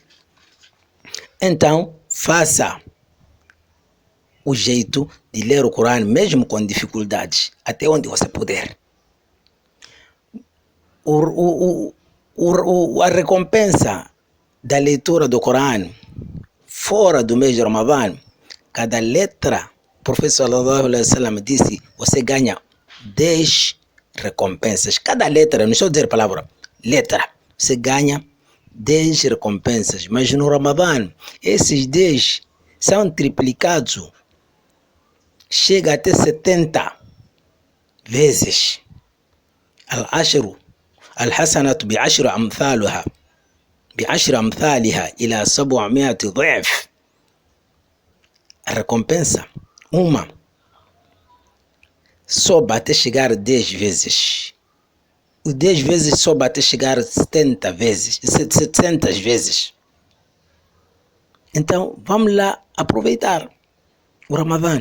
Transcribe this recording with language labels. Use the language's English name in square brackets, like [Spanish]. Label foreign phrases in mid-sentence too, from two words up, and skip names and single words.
[Portuguese] Então, faça o jeito de ler o Corão, mesmo com dificuldades, até onde você puder. A recompensa da leitura do Corão, fora do mês de Ramadã, cada letra, o professor [Arabic] صلى الله عليه وسلم [Portuguese] disse, você ganha 10 recompensas. Cada letra, não estou a dizer palavra, letra, você ganha 10 recompensas. Mas no Ramadã, esses 10 são triplicados. Chega até 70 vezes. [Arabic] العشر الحسنة بعشر أمثالها. بعشر أمثالها إلى 700 ضعف. [Portuguese] A recompensa, uma, sobe até chegar 10 vezes. O 10 vezes sobe até chegar 70 vezes, 700 vezes. Então, vamos lá aproveitar o Ramadã.